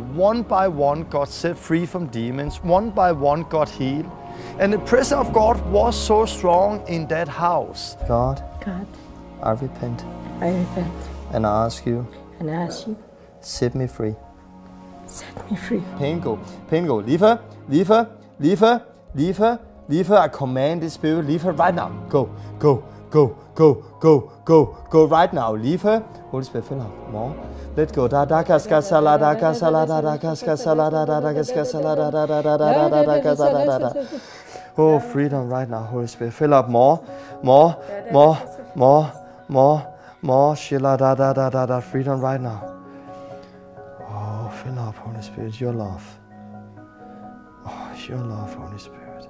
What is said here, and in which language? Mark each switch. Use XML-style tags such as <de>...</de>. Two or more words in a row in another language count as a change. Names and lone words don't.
<en>One by one got set free from demons. One by one got healed. And the presence of God was so strong in that house. God, I repent. I repent. And I ask you. And I ask you. Set me free. Set me free. Pain go. Pain go. Leave her. Leave her. Leave her. Leave her. Leave her. I command the spirit. Leave her right now. Go. Go. Go. Go. Go. Go. Go right now. Leave her. Holy Spirit, fill her more. Let go. Da da ka ska sa la da ka sa la da da ka ska sa la da da da ka ska sa la da da da da da da da ka sa da da da. Oh, freedom right now, Holy Spirit. Fill up more, more, more, more, more, more. Shila da da da da da. Freedom right now. Oh, fill up, Holy Spirit, your love. Oh, your love, Holy Spirit.</en>